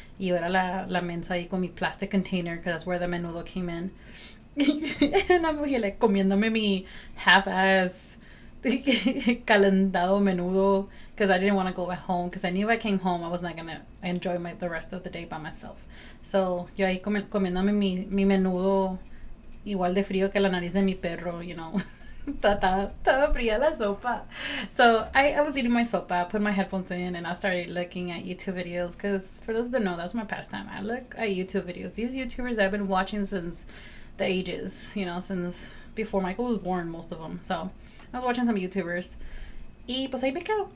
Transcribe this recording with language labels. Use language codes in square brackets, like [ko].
[es] Y yo era la mensa ahí con mi [en] plastic container because that's where the menudo came in. And I'm here like [es] comiéndome mi [en] half-ass calentado menudo because I didn't want to go at home because I knew if I came home I was not gonna enjoy the rest of the day by myself. [es] So yo ahí comiéndome mi menudo igual de frío que la nariz de mi perro. Estaba fría la sopa. [en] So I was eating my sopa, I put my headphones in, and I started looking at YouTube videos because, for those that know, that's my pastime. I look at YouTube videos. These YouTubers I've been watching since the ages, since before Michael was born, most of them. So I was watching some YouTubers. [es] Y pues ahí me quedo.